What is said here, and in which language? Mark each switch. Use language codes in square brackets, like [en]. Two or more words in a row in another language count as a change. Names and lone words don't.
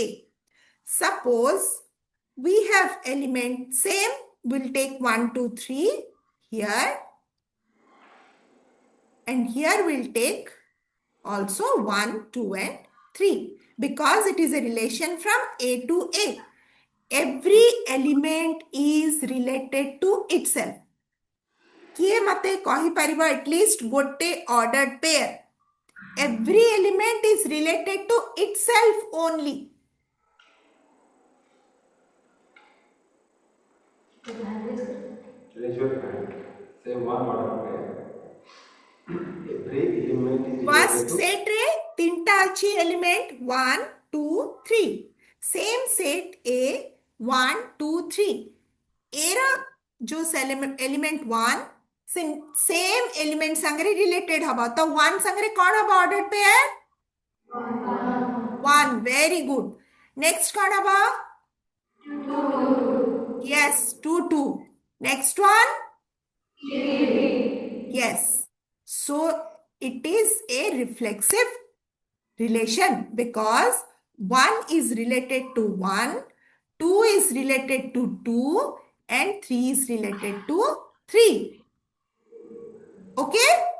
[en] Suppose we have element same, we'll take 1, 2, 3 here. And here we'll take also 1, 2 and 3. Because it is a relation from A to A. Every element is related to itself. [or] କିଏ ମତେ କହି ପାରିବ [en] at least [or] ଗୋଟେ [en] ordered pair. Every element is related to itself only. Say one order pair. Every element is related फर्स्ट to [or] ସେଟ ରେ ତିନିଟା ଅଛି ଏଲିମେଣ୍ଟ 1 2 3 [en] same set [or] ଏ 1 2 3 ଏରା ଯୋ ଏଲିମେଣ୍ଟ 1 [en] same element [or] ସଙ୍ଗରେ ରିଲେଟେଡ ହେବ ତ 1 ସଙ୍ଗରେ କଣ ହେବ [en] order pair 1 very good next [or] କଣ ହେବ [en] yes 2 2 next one yes so it is a reflexive relation because 1 is related to 1 2 is related to 2 and 3 is related to 3 okay